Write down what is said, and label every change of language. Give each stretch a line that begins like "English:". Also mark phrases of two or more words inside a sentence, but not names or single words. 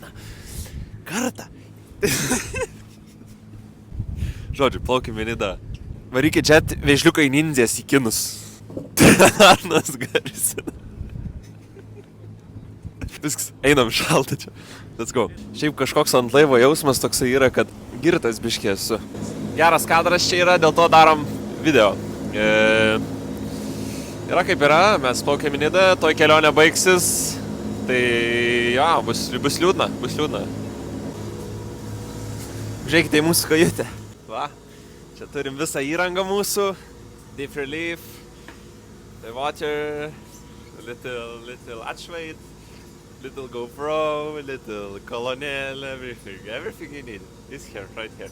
Lithuanian: Kartą. Žodžiu, plaukime Nidą. Varykit čia vėžliukai nindzės į kinus. Arnas garsina. Viskas, einam šalta čia.
English: Let's go.
Lithuanian: Šiaip kažkoks ant laivo jausmas toksai yra, kad girtas biškė esu. Geras kadras čia yra, dėl to darom video. Yra kaip yra, mes plaukiam į Nidą, toj kelionė baigsis, tai jo, bus liūdna. Žiūrėkite į mūsų kajutę. Va, čia turim visą įrangą mūsų,
English: Deep Relief, the water, little atšvait, little GoPro, little kolonėlė, everything you need is here, right here.